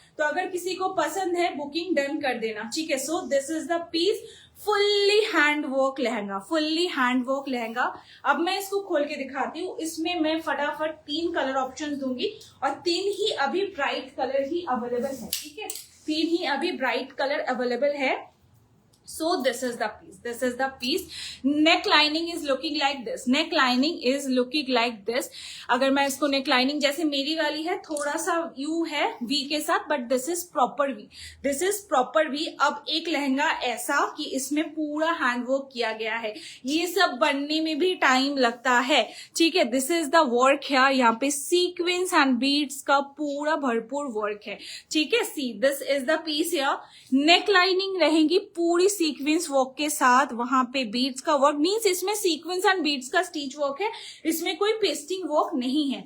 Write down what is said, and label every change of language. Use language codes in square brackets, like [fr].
[hi] तो अगर किसी को पसंद है बुकिंग डन कर देना। ठीक है, [en] So this is the piece, fully handwork lehenga, fully handwork lehenga. [hi] अब मैं इसको खोल के दिखाती हूँ। इसमें मैं फटाफट 3 कलर ऑप्शन दूंगी और 3 ही अभी ब्राइट कलर ही अवेलेबल है। ठीक है, 3 ही अभी ब्राइट कलर अवेलेबल है। [en] So this is the piece, this is the piece. Neck lining is looking like this, neck lining is looking like this. [hi] अगर मैं इसको neck lining जैसे मेरी वाली है, थोड़ा सा U है V के साथ, [en] but this is proper V, this is proper V। [hi] अब एक लहंगा ऐसा कि इसमें पूरा हैंड वर्क किया गया है, ये सब बनने में भी टाइम लगता है। ठीक है, [en] this is the work [hi] है, यहाँ पे सीक्वेंस एंड बीड्स का पूरा भरपूर वर्क है। ठीक है, [en] see this is the piece [hi] है। नेक लाइनिंग रहेगी पूरी सीक्वेंस वर्क के साथ, वहां पे बीड्स का वर्क, मींस इसमें सीक्वेंस एंड बीड्स का स्टिच वर्क है, इसमें कोई पेस्टिंग वर्क नहीं है।